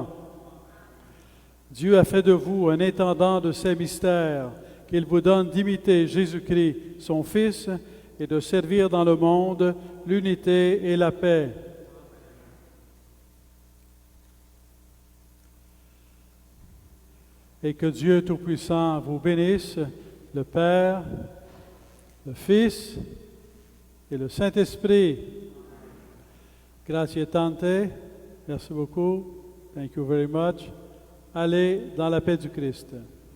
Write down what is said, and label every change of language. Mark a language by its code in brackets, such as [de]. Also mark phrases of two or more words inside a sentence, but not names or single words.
[fr] Dieu a fait de vous un intendant de ses mystères, qu'il vous donne d'imiter Jésus-Christ, son Fils, et de servir dans le monde l'unité et la paix. Et que Dieu Tout-Puissant vous bénisse, le Père, le Fils et le Saint-Esprit. [it] Grazie tante, [fr] merci beaucoup, [en] thank you very much. [fr] Allez dans la paix du Christ.